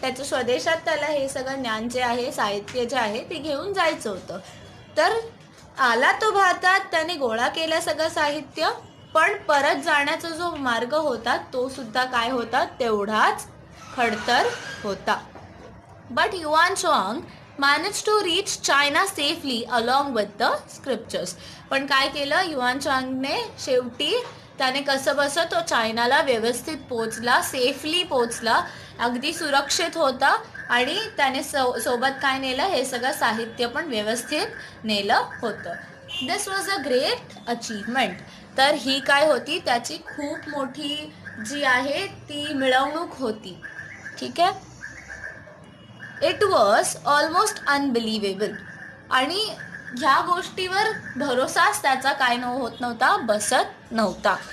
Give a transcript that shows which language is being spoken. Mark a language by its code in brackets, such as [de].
[mr] त्याच्या स्वदेशात त्याला हे सगळं ज्ञान जे आहे, साहित्य जे आहे ते घेऊन जायचं होतं. तर आला तो भारतात, त्याने गोळा केलं सगळं साहित्य, पण परत जाण्याचा जो मार्ग होता तो सुद्धा काय होता, तेवढाच खडतर होता. [en] But Yuan Chuang managed to reach China safely along with the scriptures. [mr] पण काय केलं, युआन चांगने शेवटी त्याने कसं बसं तो चायनाला व्यवस्थित पोचला, सेफली पोचला, अगदी सुरक्षित होता आणि त्याने सोबत काय नेलं, हे सगळं साहित्य पण व्यवस्थित नेलं होतं. [en] This was a great achievement. [mr] तर ही काय होती, त्याची खूप मोठी जी आहे ती मिळवणूक होती. ठीक आहे. [en] It was almost unbelievable. [mr] आणि ह्या गोष्टीवर भरोसाच त्याचा काय होत नव्हता, बसत नव्हता.